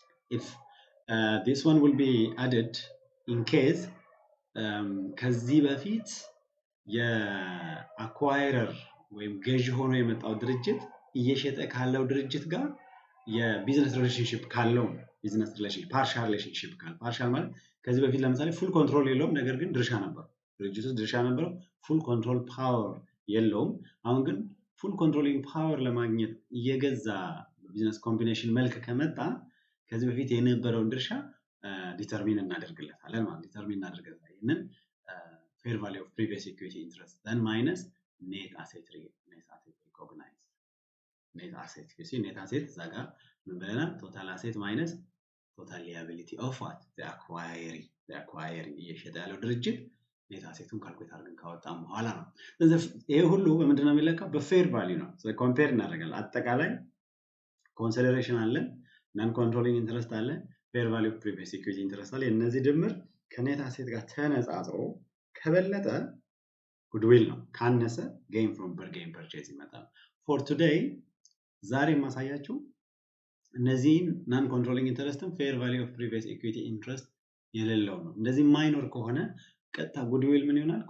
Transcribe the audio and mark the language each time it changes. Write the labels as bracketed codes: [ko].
[en] If this one will be added in case [am] ከዚህ በፊት የአኳይረር ወይም ገዢ ሆኖ የመጣው ድርጅት እየሸጠ ካለው ድርጅት ጋር የቢዝነስ ሪሌሽንሺፕ ካለው ቢዝነስ ሪሌሽንሺፕ ፓርሻል ሪሌሽንሺፕ ፓርሻል ማለት ከዚህ በፊት ለምሳሌ ፉል ኮንትሮል የለውም፣ ነገር ግን ድርሻ ነበረው፣ ድርጅቱ ድርሻ ነበረው፣ ፉል ኮንትሮል ፓወር የለውም። አሁን ግን ፉል ኮንትሮሊንግ ፓወር ለማግኘት እየገዛ ቢዝነስ ኮምቢኔሽን መልክ ከመጣ ከዚህ በፊት የነበረውን ድርሻ ዲተርሚን እናደርግለታለን ማለት ዲተርሚን እናደርግለታለን። ይሄንን [en] fair value of previous equity interest then minus net asset recognized. Net asset. You see, net asset is total asset minus total liability of what? The acquiring. The acquiring. [am] እየሸጠ ያለው ድርጅት net assetቱን ካልኩሌት አድርገን ካወጣን በኋላ ነው። ስለዚህ ይሄ ሁሉ በምንድን ነው የሚለካው? በፌር ቫልዩ ነው። ስለዚህ ኮምፔር እናደርጋለን። አጠቃላይ ኮንሲደሬሽን አለ፣ ናን ኮንትሮሊንግ ኢንትረስት አለ፣ ፌር ቫልዩ ኦፍ ፕሪቪየስ ኢኩዊቲ ኢንትረስት አለ። እነዚህ ድምር ከኔት አሴት ጋር ተነጻጽሮ ከበለጠ ጉድዊል ነው፣ ካነሰ ጌን ፍሮም በርጌን ፐርቼዝ ይመጣል። ፎር ቱዴይ ዛሬ ማሳያችሁ እነዚህን ናን ኮንትሮሊንግ ኢንትረስትን ፌር ቫልዩ ኦፍ ፕሪቪየስ ኢኩዊቲ ኢንትረስት የሌለው ነው። እንደዚህ ማይኖር ከሆነ ቀጥታ ጉድዊል ምን ይሆናል?